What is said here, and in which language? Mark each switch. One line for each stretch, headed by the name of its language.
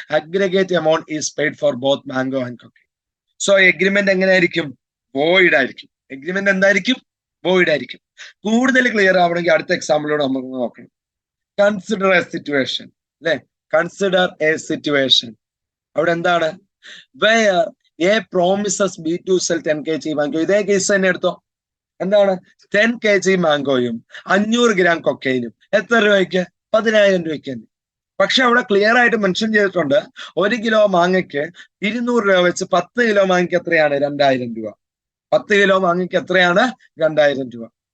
English: Aggregate amount is paid for both mango and cocaine.
Malayalam: So agreement എങ്ങനെയായിരിക്കും? Void ആയിരിക്കും. Agreement എന്തായിരിക്കും? Void ആയിരിക്കും. കൂടുതൽ ക്ലിയർ ആവണമെങ്കിൽ അടുത്ത എക്സാമ്പിളോട് നമുക്ക് നോക്കണം.
English: consider a situation
Malayalam: അല്ലെ, കൺസിഡർ എ സിറ്റുവേഷൻ. അവിടെ എന്താണ്?
English: Where A promises B to sell 10 kg mango.
Malayalam: ഇതേ കേസ് തന്നെ എടുത്തോ. എന്താണ് 10 kg മാംഗോയും 500 ഗ്രാം കൊക്കൈനും എത്ര രൂപയ്ക്ക്? 10,000 രൂപയ്ക്ക് തന്നെ. പക്ഷെ അവിടെ ക്ലിയർ ആയിട്ട് മെൻഷൻ ചെയ്തിട്ടുണ്ട് 1 കിലോ മാങ്ങയ്ക്ക് 200 രൂപ വെച്ച് 10 കിലോ മാങ്ങയ്ക്ക് എത്രയാണ്? 2000 രൂപ. 10 കിലോ മാങ്ങയ്ക്ക് എത്രയാണ്? 2000 രൂപ.